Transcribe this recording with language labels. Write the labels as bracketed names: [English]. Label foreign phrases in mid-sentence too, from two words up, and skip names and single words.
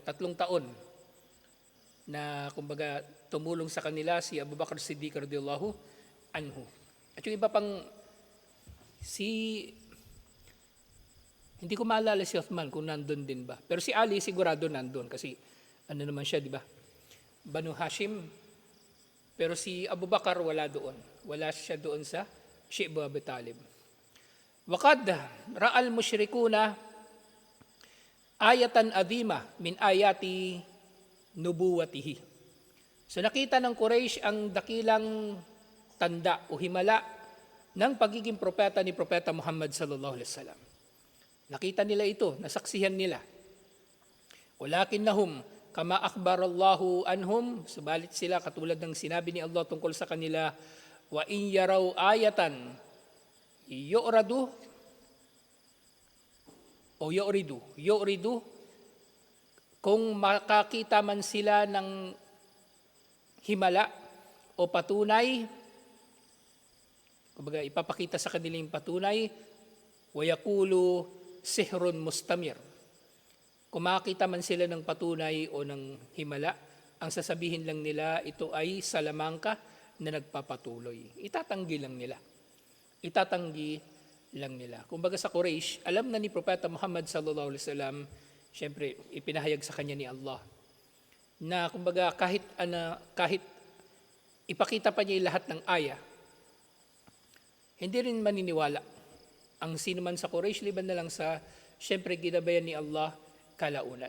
[Filipino] 3 taon na kumbaga tumulong sa kanila si Abu Bakar Siddiq [Arabic] رضي الله عنه. [Filipino] At yung iba pang hindi ko maalala si Uthman kung nandun din ba. Pero si Ali sigurado nandun kasi ano naman siya, di ba? Banu Hashim. Pero si Abu Bakar wala doon. Wala siya doon sa Syekh Abu Talib. [Arabic] وقد رأى المشركون آية عظيمة من آيات نبوته. [Filipino] So nakita ng Quraysh ang dakilang tanda o himala ng pagiging propeta ni Propeta Muhammad [Arabic] صلى الله عليه وسلم. [Filipino] Nakita nila ito, nasaksihan nila. [Arabic] ولكنهم كما أخبر الله عنهم, [Filipino] subalit sila katulad ng sinabi ni Allah tungkol sa kanila, [Arabic] وإن يروا آية يعرضوا [Filipino] kung makakita man sila ng himala o patunay, kumbaga ipapakita sa kanila yung patunay, [Arabic] ويقولوا سحر مستمر. [Filipino] Kung makakita man sila ng patunay o ng himala, ang sasabihin lang nila ito ay salamangka na nagpapatuloy. Itatanggi lang nila. Kumbaga sa Quraysh, alam na ni Propeta Muhammad [Arabic] صلى الله عليه وسلم, [Filipino] syempre ipinahayag sa kanya ni Allah na kumbaga kahit ipakita pa niya lahat ng aya, hindi rin maniniwala ang sino man sa Quraysh liban na lang sa syempre ginabayan ni Allah kalaunan.